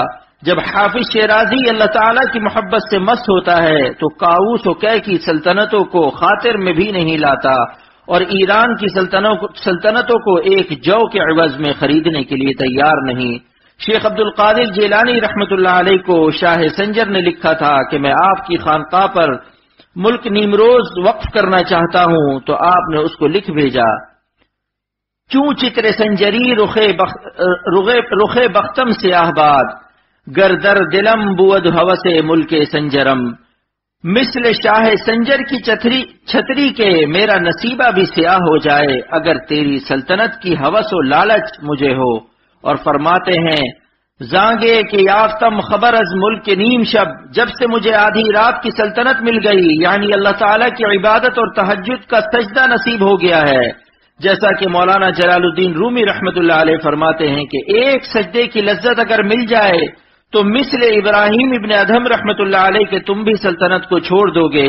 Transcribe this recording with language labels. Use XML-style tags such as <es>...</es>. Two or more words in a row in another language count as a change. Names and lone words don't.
<ur>جب حافظ شیرازی اللہ تعالیٰ کی محبت سے مست ہوتا ہے تو کاؤس و کہہ کی سلطنتوں کو خاطر میں بھی نہیں لاتا، اور ایران کی سلطنتوں کو ایک جو کے عوض میں خریدنے کے لیے تیار نہیں۔ شیخ عبد القادر جیلانی رحمت اللہ علیہ کو شاہ سنجر نے لکھا تھا کہ میں آپ کی خانقاہ پر ملک نیمروز وقف کرنا چاہتا ہوں، تو آپ نے اس کو لکھ بھیجا،</ur> <fa>چوں چتر سنجری رخ بختم سیاہ باد، گردر دلم بود ہوس ملک سنجرم۔</fa> <ur>مثل شاہ سنجر کی چھتری کے میرا نصیبہ بھی سیاہ ہو جائے اگر تیری سلطنت کی ہوس و لالچ مجھے ہو۔ اور فرماتے ہیں،</ur> <fa>زانگے کہ یافتم خبر از ملک نیم شب،</fa> <ur>جب سے مجھے آدھی رات کی سلطنت مل گئی، یعنی اللہ تعالیٰ کی عبادت اور تہجد کا سجدہ نصیب ہو گیا ہے۔ جیسا کہ مولانا جلال الدین رومی رحمت اللہ علیہ فرماتے ہیں کہ ایک سجدے کی لذت اگر مل جائے تو مثل ابراہیم ابن ادہم رحمت اللہ علیہ کہ تم بھی سلطنت کو چھوڑ دو گے۔</ur>